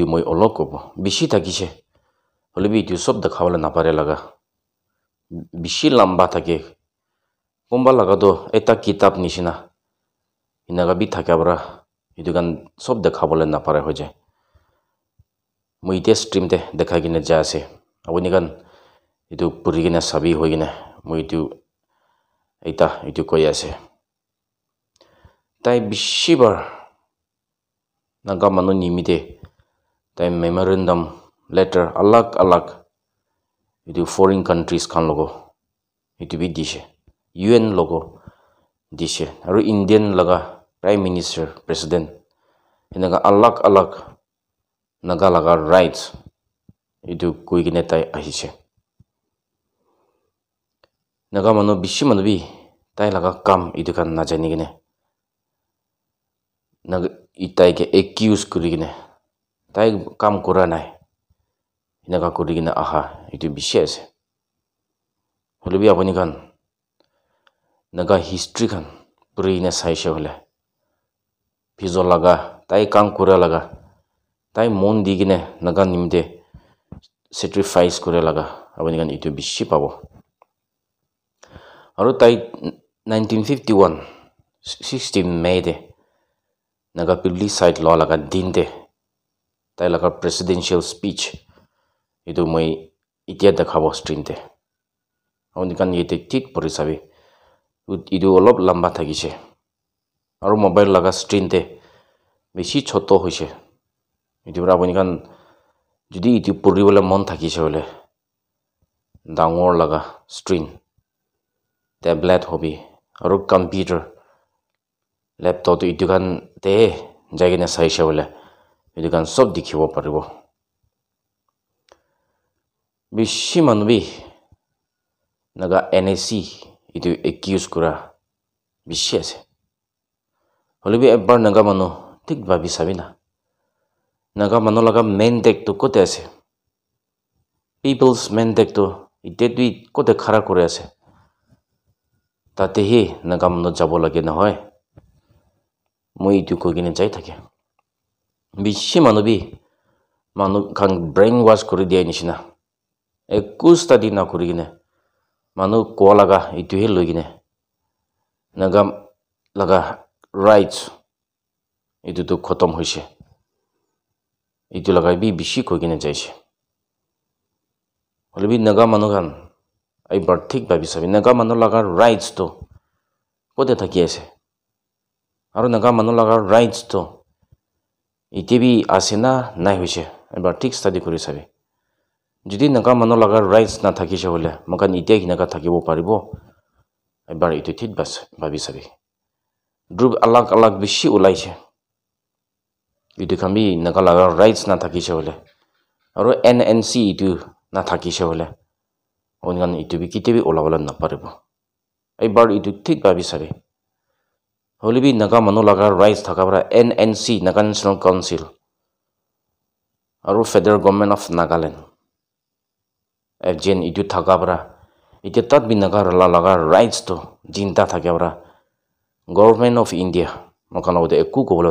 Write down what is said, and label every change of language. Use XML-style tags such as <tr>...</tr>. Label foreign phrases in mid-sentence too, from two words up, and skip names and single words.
<nag>moi olok kobo bishi thakise holebi itu sob dekhawala napare laga bishi lamba thake komba laga do eta kitab nishina inaga bi thakabra itu kan sob dekhabole napare hoje moi te stream te dekhagine ja ase abuni kan itu purigine sabi hoigine moi itu koi ase tai bishibar naga manu nimite tai</nag> <en>memorandum letter</en> <nag>alag itu</nag> <en>foreign countries</en> <nag>khan logo itu bi dise UN logo dise aru Indian laga</nag> <en>prime minister president</en> <nag>enaga alag naga laga rights itu koigine tai ahise naga manu bishi manu bi tai laga kam itu kan na jani gine naga itai ke accuse kuri gine tai kam kora nai naga kuri gine aha itu bishi ase holebi apuni kan naga history kan puri ne saise hole phizo laga tai kam kora laga tai mon digine naga nimte sacrifice kore laga apuni kan itu bishi pabo aru tai 1951 16 May de naga pilli side law laga din de tai laga presidential speech itu moi itia dekhabo stream te awni kan yete tik pori sabi itu olop lamba thakise aru mobile laga screen te beshi choto hoise itu awni kan jodi itu pori bola mon thakise hole dangor laga screen tablet hobi aru</nag> <en>computer laptop</en> <nag>itu kan te jagine saise hole itu kan sob dikhibo paribo bishi manubi naga NSC itu accuse kura bishi ase holebi ebar naga manu tik babi sabina naga manu laga mandate to kote ase</nag> <en>people's mandate</en> <nag>to itetui kote khara kore ase tate hi naga manu jabo lage na hoy moi itu kogine jai thake bishi manubi manu kan</nag> <en>brain wash</en> <nag>kori dia nishina eku study na kuri gine manu ko laga itu he logine naga laga rights itu to khotom hoise itu laga bi bishi kogine jaise holebi naga manu kan ai bar thik babi sabi naga manu laga rights to kote thaki ase aru naga manu laga rights to itebi asena nai hoise ebar thik study kori sabi jodi naga manu laga rights na thakise hole makan itia hinaga thakibo paribo ebar itu thik bas babi sabi group alag bishi ulaise itu kami naga laga rights na thakise hole aru NNC itu na thakise hole অনিগান ইটো বি কিতেবি ওলাবলে নাপাৰিব এইবাৰ ইটো ঠিক ভাবি চাৰে হলে বি নাগা মানুহ লগা ৰাইটছ থকা পৰা NNC নাগা নেশ্যনেল কাউন্সিল আৰু ফেডাৰেল গভৰ্ণমেণ্ট অফ নাগালেণ্ড FGN ইটো থকা পৰা এতিয়া তাত বি নাগা লগা ৰাইটছটো জিন্দা থাকে পৰা গভৰ্ণমেণ্ট অফ ইণ্ডিয়া মকান লগতে একো ক'বলৈ</nag>